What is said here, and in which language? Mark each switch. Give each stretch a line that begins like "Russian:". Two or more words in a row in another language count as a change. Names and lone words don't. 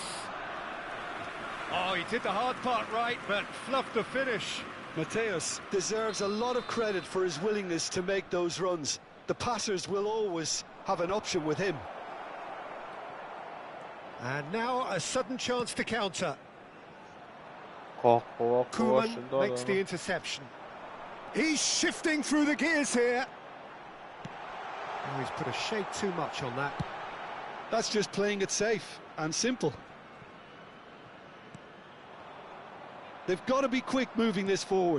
English: Oh, he did the hard part right, but fluffed the finish. Matthäus deserves a lot of credit for his willingness to make those runs. The passers will always have an option with him. And now a sudden chance to counter.
Croatian: Koliko
English: Koeman
Croatian: loše
English: makes the
Croatian: dodano.
English: interception. He's shifting through the gears here. Oh, he's put a shade too much on that. That's just playing it safe and simple. They've got to be quick moving this forward.